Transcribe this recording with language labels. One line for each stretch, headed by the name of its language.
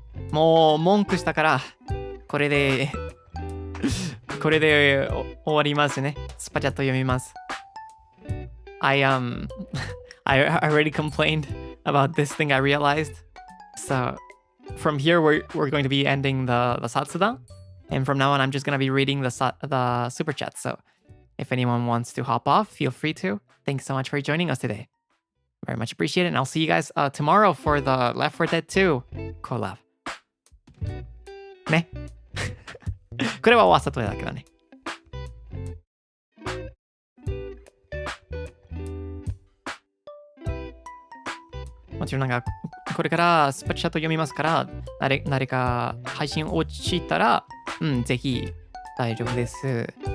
Japanese: もう文句したからこれで終わりますね。スパチャット読みます。
English: I already complained about this thing I realized. So from here we're going to be ending the Satsudan. And from now on I'm just going to be reading the super chat. So if anyone wants to hop off, feel free to. Thanks so much for joining us today. Very much appreciated. And I'll see you guys tomorrow for the Left 4 Dead 2 collab.
Japanese: ね。これは終わったとだけどね。もちろんなんかこれからスパチャット読みますから誰か配信落ちたらぜひ大丈夫です。